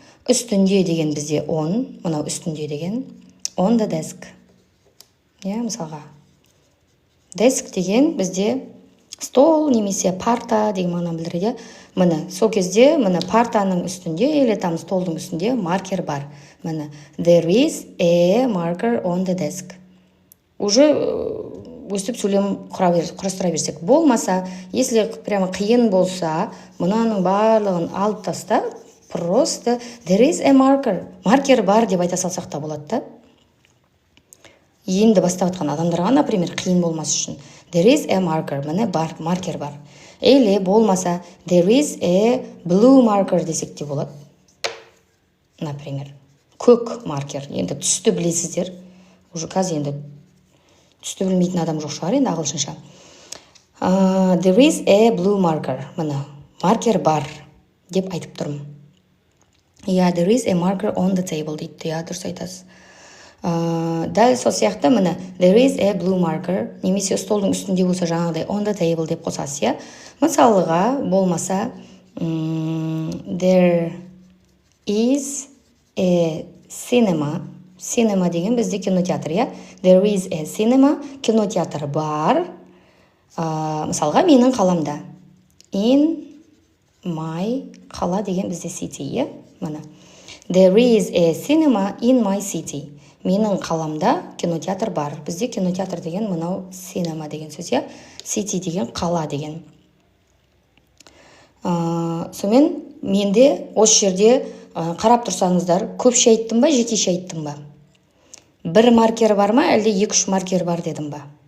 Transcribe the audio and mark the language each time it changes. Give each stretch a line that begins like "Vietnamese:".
Kazakh: Үстінде деген бізде on. Мынау үстінде деген. On the desk. Мысалға. Desk деген бізде стол немесе парта деген мағына білдіреді. Міне, сол кезде міне партаның үстінде или там столдың үстінде маркер бар.
English: Міне, there is a marker on the desk.
Kazakh: Уже өстіп сөйлем құрастыра берсек. Болмаса, если прямо қиын болса, мынаның барлығын алып таста, просто there is a marker. Маркер бар деп айта салсақ та болады да. Енді бастап атқан адамдарға, например, қиын болмас үшін. There is a marker. Міне бар, маркер бар.
English: Или болмаса there is a blue marker десек те болады.
Kazakh: Например, көк маркер. Енді түсті білесіздер. Уже қазір енді түсті білмейтін адам жоқ шығар енді ағылшынша.
English: There is a blue marker.
Kazakh: Міне, маркер бар деп айтып тұрмын.
English: There is a marker on the table дейді.
Kazakh: Дұрыс айтасыз. Дәл сол сияқты міне there is a blue marker немесе столдың үстінде болса жаңағыдай on the table деп қосасыз.
English: Мысалыға болмаса there is a cinema.
Kazakh: Cinema деген бізде кинотеатр. There is a cinema. Кинотеатр бар. Мысалға менің қаламда. In my қала деген бізде city.
English: Міне there is a cinema in my city.
Kazakh: Менің қаламда кинотеатр бар. Бізде кинотеатр деген мынау cinema деген сөз. City деген қала деген. Сонымен менде осы жерде қарап тұрсаңыздар, көпше айттым ба, жекеше айттым ба? Бір маркер бар ма, әлде 2-3 маркер бар дедім ба?